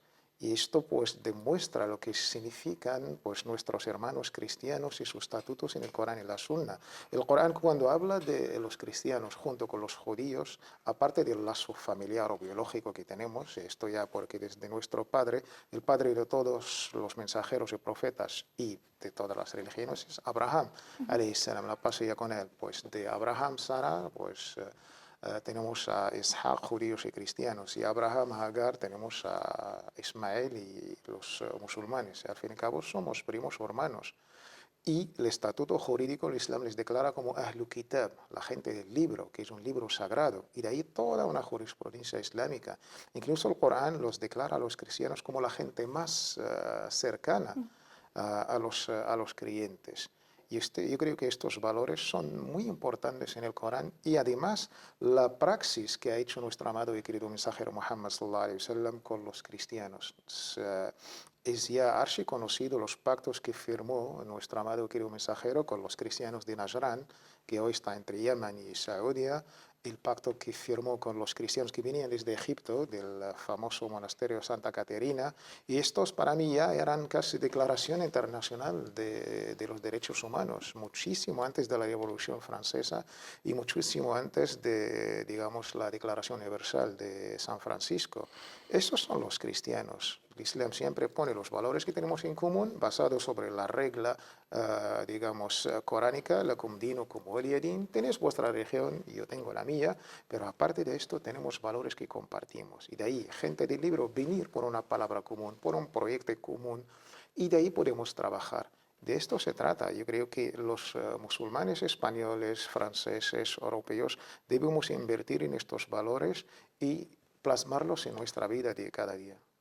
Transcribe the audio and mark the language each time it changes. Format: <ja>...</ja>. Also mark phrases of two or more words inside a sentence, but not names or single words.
<es>Y esto pues demuestra lo que significan pues nuestros hermanos cristianos y sus estatutos en el Corán y la Sunna. El Corán, cuando habla de los cristianos junto con los judíos, aparte del lazo familiar o biológico que tenemos, esto ya porque desde nuestro padre, el padre de todos los mensajeros y profetas y de todas las religiones es Abraham,</es> <ar>عليه السلام,</ar> <es>la paz sea con él. Pues de Abraham, Sara, pues tenemos a Ishaq, judíos y cristianos, y Abraham, Hagar, tenemos a Ismael y los musulmanes. Al fin y al cabo somos primos o hermanos. Y el estatuto jurídico, el Islam les declara como</es> <ar>أهل الكتاب,</ar> <es>la gente del libro, que es un libro sagrado. Y de ahí toda una jurisprudencia islámica. Incluso el Corán los declara a los cristianos como la gente más cercana a los creyentes. Y yo creo que estos valores son muy importantes en el Corán y además la praxis que ha hecho nuestro amado y querido mensajero Muhammad</es> <ar>صلى الله عليه وسلم</ar> <es>con los cristianos. Es ya archiconocido los pactos que firmó nuestro amado y querido mensajero con los cristianos de Najrán, que hoy está entre Yemen y Saudía, el pacto que firmó con los cristianos que venían desde Egipto, del famoso monasterio Santa Caterina, y estos para mí ya eran casi declaración internacional de los derechos humanos, muchísimo antes de la Revolución Francesa y muchísimo antes de, digamos, la Declaración Universal de San Francisco. Esos son los cristianos. El Islam siempre pone los valores que tenemos en común basados sobre la regla, digamos,</es> <ar>coránica, لكم دينكم ولي دين.</ar> <es>Tenéis vuestra religión y yo tengo la mía, pero aparte de esto tenemos valores que compartimos. Y de ahí, gente del libro, venir por una palabra común, por un proyecto común, y de ahí podemos trabajar. De esto se trata. Yo creo que los musulmanes españoles, franceses, europeos, debemos invertir en estos valores y plasmarlos en nuestra vida de cada día.</es>